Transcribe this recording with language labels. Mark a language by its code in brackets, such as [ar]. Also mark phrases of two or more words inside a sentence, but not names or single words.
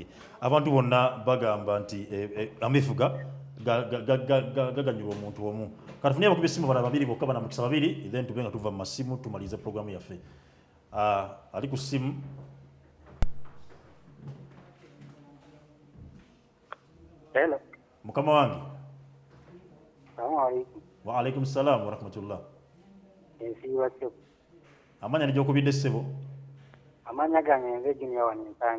[lg] Abantu bonna bagamba nti amefuga gaganyulwa omuntu omu. Kati tufunye abakubi essimu bala babiri bokka bana mukisa babiri then tube nga tuva mu masimu tumalize programu yaffe. Ali ku simu. Hello. Mukama wange. [ar] السلام عليكم. وعليكم السلام ورحمة الله. [lg] Ensiiwa sebo. Amanya n'egyokubidde ssebo? Amanya gange nze Junior Wanyensangi.